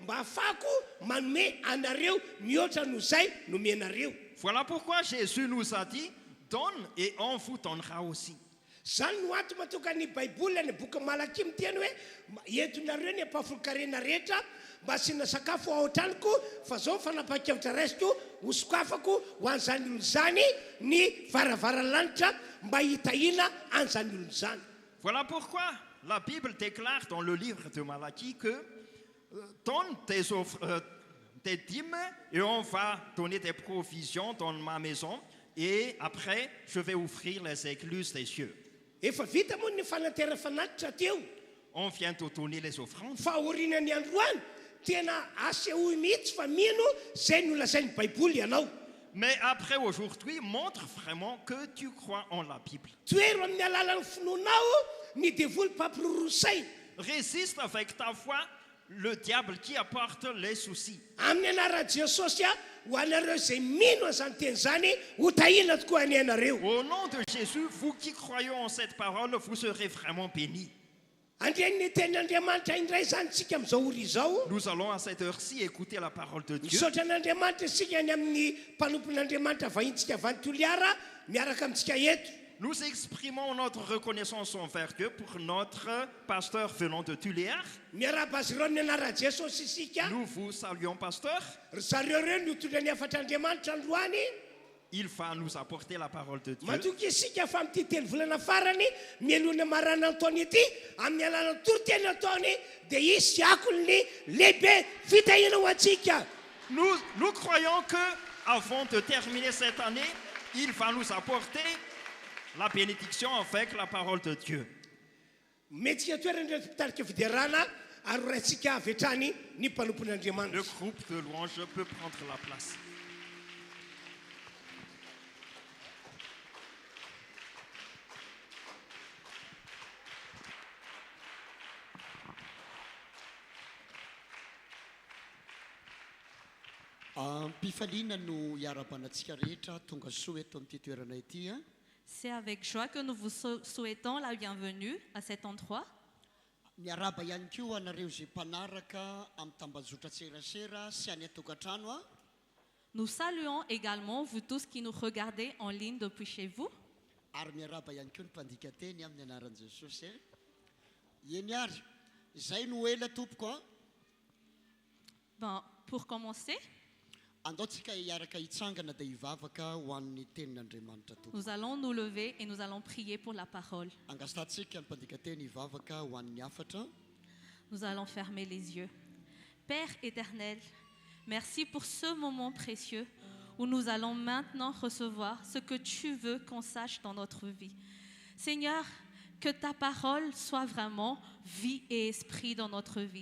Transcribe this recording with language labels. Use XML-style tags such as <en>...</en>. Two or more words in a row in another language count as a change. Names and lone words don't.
<fr>Voilà pourquoi Jésus nous a dit, donne et on vous donnera aussi.</fr> <mg>Zany no ato matoka ny baiboly ny boky Malakia miteny hoe entonareo ny ampahafolokarena rehetra mba asina sakafo ao an-tranoko fa zao fanapakevitra resto hosokafako ho an'izany olo zany ny varavaralanitra mba hitahina an'izany olo zany.</mg> <fr>Voilà pourquoi la Bible déclare dans le livre de Malachi que donne tes dîmes et on va donner des provisions dans ma maison et après je vais ouvrir les écluses des cieux.</fr> <mg>Efa vita moa ny fanatera fanatitra teo.</mg> <fr>On vient de donner les offrandes.</fr> <mg>Fa orinan'ny androany tena asehoy mihitsy fa mino zay no lazainy baiboly ianao.</mg> <fr>Mais après aujourd'hui, montre vraiment que tu crois en la Bible.</fr> <mg>Toero amin'ny alalan'ny finoanao ny devoly mpampirorosaina.</mg> <fr>Résiste avec ta foi le diable qui apporte les soucis.</fr> <mg>Amin'ny anaran'i Jesosy ho anareo zay mino an'izany teny zany ho tahina tokoa any anareo.</mg> <fr>Au nom de Jésus, vous qui croyez en cette parole, vous serez vraiment bénis.</fr> <mg>Andriany tenin'Andriamanitra indray zany tsika amin'izao ora izao.</mg> <fr>Nous allons à cette heure-ci écouter la parole de Dieu.</fr> <mg>Misaotra an'Andriamanitra isika any amin'ny mpanompon'Andriamanitra vahintsika vantoliara miaraka amintsika eto.</mg> <fr>Nous exprimons notre reconnaissance envers Dieu pour notre pasteur venant de Tuléar.</fr> <mg>Miaraba azy ireo ny anara Jesosy isika.</mg> <fr>Nous vous saluons, pasteur.</fr> <mg>Zareo ireo no tondra ny afatr'Andriamanitra androany.</mg> <fr>Il va nous apporter la parole de Dieu.</fr> <mg>Matoky isika fa amin'ity telo volana farany mielona marana Antaony ity amin'ny alalan'ny toroteny ataony dia izy sy akolony lehibe fitahina ho antsika.</mg> <fr>Nous croyons que avant de terminer cette année, il va nous apporter la bénédiction avec la parole de Dieu.</fr> <mg>Metsika toerana rehetra mpitarika fiderana ary raintsika avy hatrany ny mpanompon'Andriamanitra.</mg> <fr>Le groupe de louanges peut prendre la place.</fr> <mg>Mpifaliana no hiara-banatsika rehetra tonga soa eto amin'ity toerana ity.</mg> <fr>C'est avec joie que nous vous souhaitons la bienvenue à cet endroit.</fr> <mg>Miaraba ihany koa anareo zay mpanaraka amin'ny tambazotra-tserasera sy any atokantrano.</mg> <fr>Nous saluons également vous tous qui nous regardez en ligne depuis chez vous.</fr> <mg>Ary miaraba ihany koa ny mpandika teny amin'ny anaran'i Jesosy. Eny ary, zay no ela tompoko.</mg> <fr>Ben, pour commencer,</fr> <mg>andaotsika hiaraka hitsangana dia hivavaka ho an'ny tenin'Andriamanitra tompoko.</mg> <fr>nous allons nous lever et nous allons prier pour la parole.</fr> <mg>Angastatsika ny mpandika teny hivavaka ho an'ny afatra.</mg> <fr>Nous allons fermer les yeux. Père éternel, merci pour ce moment précieux où nous allons maintenant recevoir ce que tu veux qu'on sache dans notre vie. Seigneur, que ta parole soit vraiment vie et esprit dans notre vie.</fr>